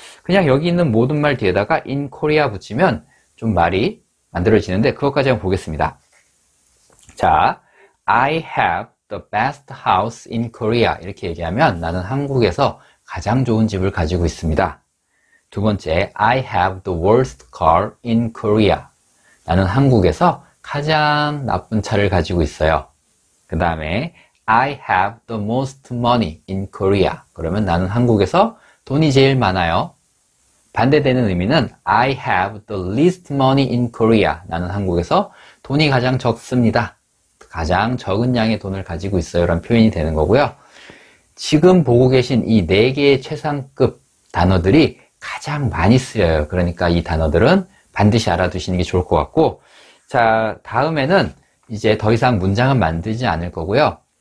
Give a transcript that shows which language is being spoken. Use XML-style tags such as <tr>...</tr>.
<ko>그냥 여기 있는 모든 말 뒤에다가</ko> <en>in Korea</en> <ko>붙이면 좀 말이 만들어지는데 그것까지 한번 보겠습니다. 자,</ko> <en>I have the best house in Korea</en> <ko>이렇게 얘기하면 나는 한국에서 가장 좋은 집을 가지고 있습니다.</ko> <en>두 번째, I have the worst car in Korea.</en> <ko>나는 한국에서 가장 나쁜 차를 가지고 있어요. 그 다음에</ko> <en>I have the most money in Korea.</en> <ko>그러면 나는 한국에서 돈이 제일 많아요. 반대되는 의미는</ko> <en>I have the least money in Korea.</en> <ko>나는 한국에서 돈이 가장 적습니다. 가장 적은 양의 돈을 가지고 있어요. 라는 표현이 되는 거고요. 지금 보고 계신 이 4개의 최상급 단어들이 가장 많이 쓰여요. 그러니까 이 단어들은 반드시 알아두시는 게 좋을 것 같고, 자, 다음에는 이제 더 이상 문장은 만들지 않을 거고요.</ko>